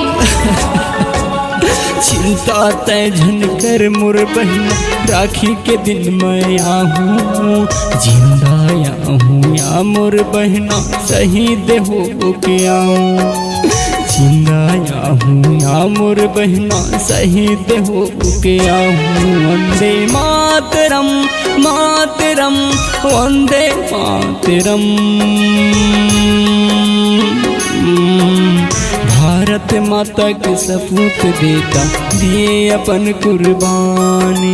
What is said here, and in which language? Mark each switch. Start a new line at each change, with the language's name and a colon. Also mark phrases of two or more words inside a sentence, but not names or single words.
Chhattisgarhi: चिंता तय झन कर मोर बहिना, राखी के दिन मैं आहूँ। जिंदा आहूँ या मोर बहिना शहीद हो के आऊँ। जिंदा आहूँ या मोर बहिना शहीद हो के आऊँ।
Sanskrit: वंदे मातरम मातरम वंदे मातरम।
Chhattisgarhi: भारत माता के सपूत बेटा दिए अपन कुर्बानी।